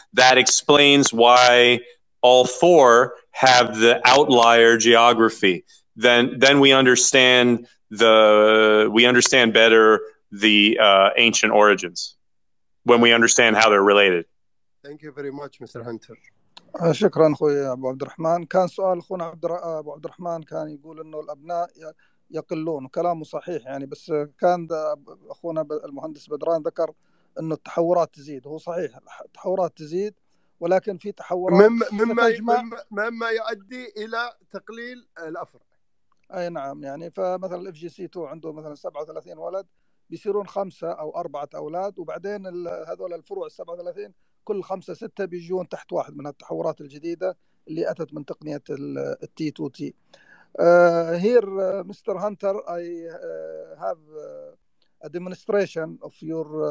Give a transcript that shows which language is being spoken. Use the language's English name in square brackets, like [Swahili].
[English] That explains why all 4 have the outlier geography. Then we understand better the ancient origins when we understand how they're related. Thank you very much, Mr. Hunter. [Arabic] شكرا اخوي ابو عبد الرحمن. كان سؤال اخونا ابو عبد الرحمن كان يقول انه الابناء يقلون، وكلامه صحيح يعني، بس كان اخونا المهندس بدران ذكر انه التحورات تزيد. هو صحيح التحورات تزيد، ولكن في تحورات مما يؤدي الى تقليل الافرع. اي نعم، يعني فمثلا الاف جي سي 2 عنده مثلا 37 ولد، بيصيرون 5 أو 4 اولاد، وبعدين هذول الفروع 37 كل 5 6 بيجون تحت واحد من التحورات الجديده اللي اتت من تقنيه التي 2 تي. [English] Here, Mr. Hunter, I have a demonstration of your